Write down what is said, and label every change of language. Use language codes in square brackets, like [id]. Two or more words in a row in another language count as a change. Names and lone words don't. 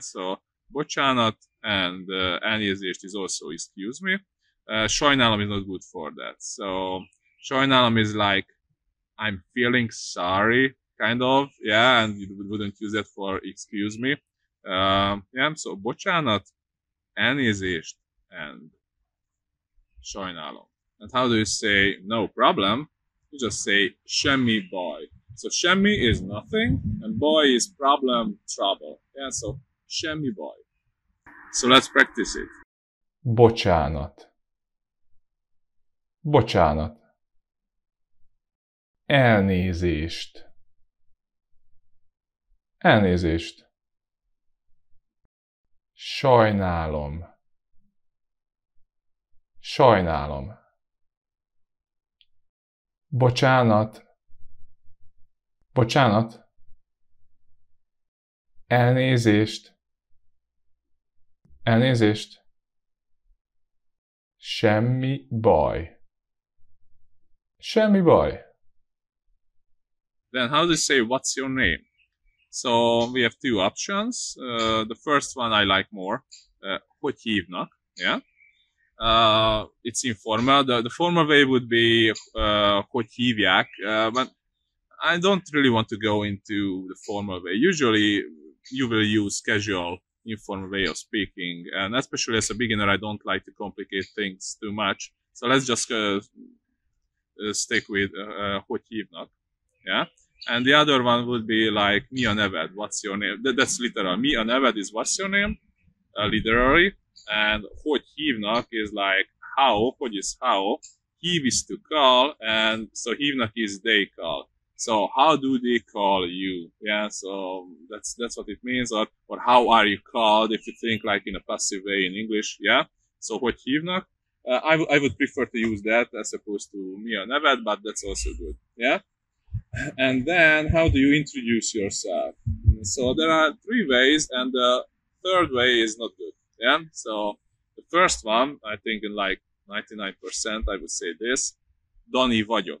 [en] So bocsánat and elnézést is also excuse me. Sajnálom is not good for that. So sajnálom is like I'm feeling sorry, kind of. Yeah, and you wouldn't use that for excuse me. Yeah. So [hu] bocsánat, elnézést, [en] and sajnálom. And how do you say no problem? You just say [hu] semmi baj. [en] So semmi is nothing, and baj is problem, trouble. Yeah, so [hu] semmi baj. [en] So let's practice it. [hu] Bocsánat. Bocsánat. Elnézést. Elnézést. Sajnálom. Sajnálom. Bocsánat. Bocsánat. Elnézést. Elnézést. Semmi baj. Semmi baj. [en] Then how do you say what's your name? So we have 2 options. The first one I like more. [hu] Hogy hívnak? [en] Yeah. It's informal. The formal way would be [hu] hogy hívják, [en] but I don't really want to go into the formal way. Usually you will use casual, informal way of speaking, and especially as a beginner I don't like to complicate things too much. So let's just stick with [hu] hogy hívnak. [en] Yeah. And the other one would be like [hu] mi a neved, [en] what's your name? That's literal. [hu] Mi a neved [en] is what's your name, literally. And [hu] hogy hívnak [en] is like how, hogy is how, hív is to call, and so hívnak is they call. So how do they call you? Yeah, so that's what it means, or how are you called if you think like in a passive way in English, yeah? [hu] So hogy hívnak? [en] I would prefer to use that as opposed to [hu] mi a neved, [en] but that's also good, yeah? And then how do you introduce yourself? So there are 3 ways, and the 3rd way is not good. Yeah. So the first one, I think in like 99%, I would say this: [hu] Dani vagyok.